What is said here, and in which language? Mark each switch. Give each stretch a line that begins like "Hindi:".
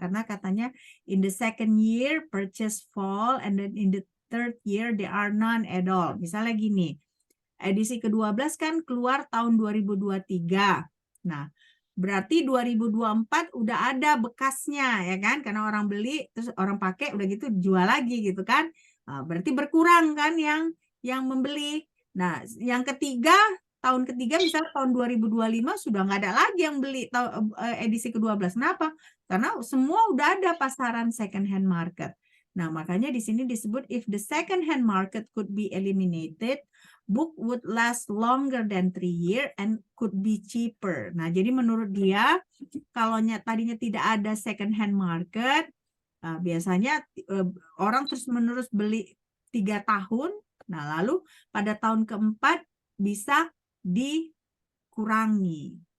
Indonesian: Karena katanya
English: in the second year purchase fall and then in the third year there are none at all.
Indonesian: Misalnya gini, edisi ke-12 kan keluar tahun 2023. Nah, berarti 2024 udah ada bekasnya ya kan, karena orang beli terus orang pakai udah gitu jual lagi gitu kan. Nah, berarti berkurang kan yang membeli. Nah, yang ketiga tahun ketiga misalnya tahun 2025 sudah nggak ada lagi yang beli edisi ke-12. Kenapa? Karena semua udah ada pasaran
English: second hand market.
Indonesian: Nah, makanya di sini disebut
English: if the second hand market could be eliminated, book would last longer than 3 years and could be cheaper.
Indonesian: Nah, jadi menurut dia, kalau tadinya tidak ada
English: second hand market,
Indonesian: biasanya orang terus-menerus beli 3 tahun, nah lalu pada tahun keempat bisa dikurangi.